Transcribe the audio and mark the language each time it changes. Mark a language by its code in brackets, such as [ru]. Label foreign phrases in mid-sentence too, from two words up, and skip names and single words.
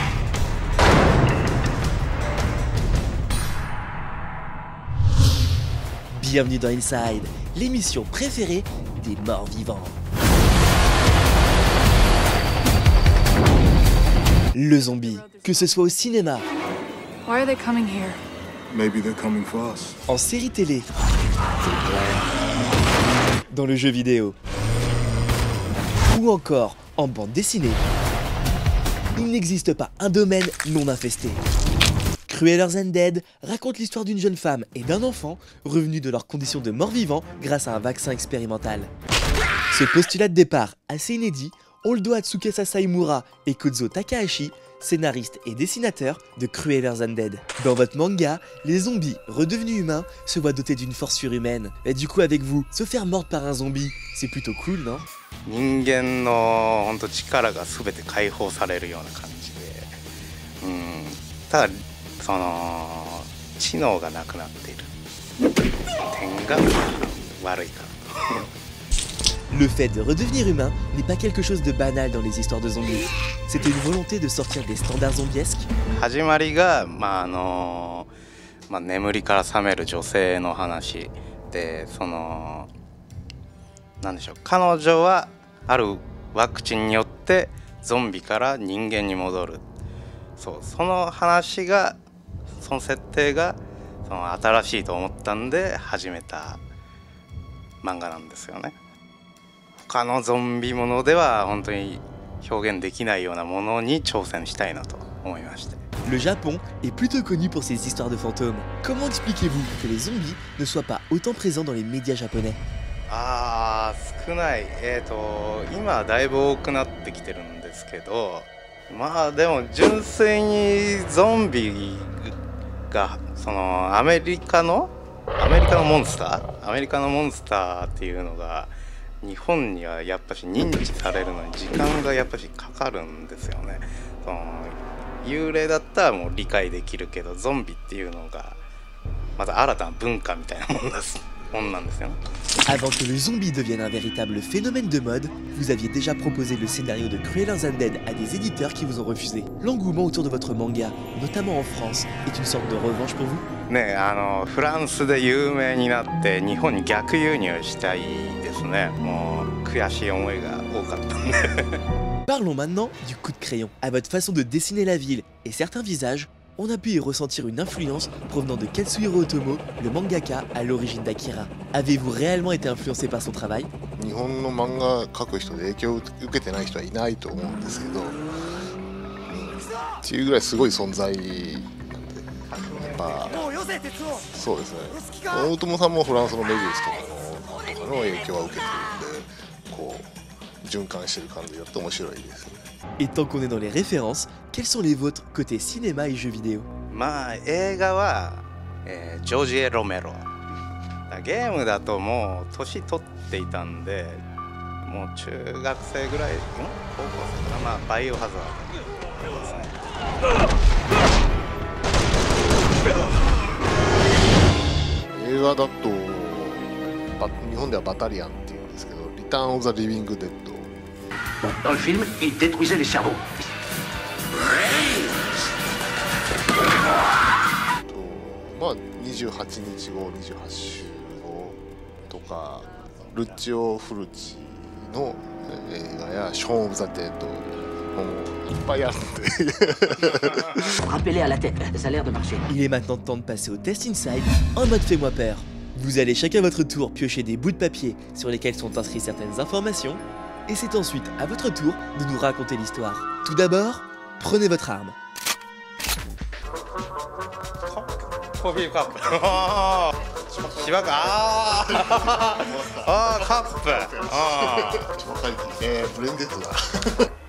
[fr] Bienvenue dans Inside, l'émission préférée des morts vivants. Le zombie, que ce soit au cinéma, [en] Why are they coming here? Maybe they're coming for us. [fr] en série télé, dans le jeu vidéo, ou encore en bande dessinée, il n'existe pas un domaine non infesté. Cruellers Undead raconte l'histoire d'une jeune femme et d'un enfant revenus de leurs conditions de mort-vivant grâce à un vaccin expérimental. Ce postulat de départ assez inédit, on le doit à Tsukasa Saimura et Kozo Takahashi, scénaristes et dessinateurs de Cruellers Undead. Dans votre manga, les zombies redevenus humains se voient dotés d'une force surhumaine. Et du coup avec vous, se faire mordre par un zombie, c'est plutôt cool, non? [ja] 人間の本当力が全て解放されるような感じで、ただその知能がなくなっている点が悪いかな。 [fr] Le fait de redevenir humain n'est pas quelque chose de banal dans les histoires de zombies. C'était une volonté de sortir des standards zombiesques. [ja] 始まりが眠りから覚める女性の話で、そのなんでしょう、彼女はあるワクチンによってゾンビから人間に戻る。その話が、その設定がその新しいと思ったんで始めた漫画なんですよね。他のゾンビものでは本当に表現できないようなものに挑戦したいなと思いまして。 [fr] Le Japon est plutôt connu pour ses histoires de fantômes. Comment expliquez-vous que les zombies ne soient pas autant présents dans les médias japonais? [ja] 少ない。今だいぶ多くなってきてるんですけど、まあでも純粋にゾンビがそのアメリカのモンスターっていうのが日本にはやっぱし認知されるのに時間がやっぱしかかるんですよね。その幽霊だったらもう理解できるけど、ゾンビっていうのがまた新たな文化みたいなもんです。 [fr] Avant que le zombie devienne un véritable phénomène de mode, vous aviez déjà proposé le scénario de Cruellers Undead à des éditeurs qui vous ont refusé. L'engouement autour de votre manga, notamment en France, est une sorte de revanche pour vous? [ja] ね、フランスで有名になって日本に逆輸入したいですね。もう悔しい思いが多かったんで。 [fr] Parlons maintenant du coup de crayon. À votre façon de dessiner la ville et certains visages, on a pu y ressentir une influence provenant de Katsuhiro Otomo, le mangaka à l'origine d'Akira. Avez-vous réellement été influencé par son travail? [ja] 日本の漫画描く人で影響を受けてない人はいないと思うんですけど、っていうぐらいすごい存在なんで、やっぱそうですね。大友さんもフランスのメビウスとかの影響は受けてるんで、こう循環してる感じだと面白いですね。 [fr] Et tant qu'on est dans les références, quels sont les vôtres côté cinéma et jeux vidéo? [ja] まあ映画は、ジョージ・エ・ロメロ。ゲームだともう年取っていたんで、もう中学生ぐらい、高校生かな、まあバイオハザードですね。映画だと日本ではバタリアンっていうんですけど、リターン・オブ・ザ・リビング・デッド。 [fr] Dans le film, il détruisait les cerveaux. [ja] まあ28日後、28週後とか、ルッチオ・フルチの映画やショーン・オブ・ザ・デッドもいっぱいあるんで。 [fr] Rappelez à la tête, ça a l'air de marcher. Il est maintenant temps de passer au test inside en mode fais-moi peur. Vous allez chacun à votre tour piocher des bouts de papier sur lesquels sont inscrites certaines informations. Et c'est ensuite à votre tour de nous raconter l'histoire. Tout d'abord, prenez votre arme. [ja] コーヒーカップ。芝か。カップ。ブレンデッドだ。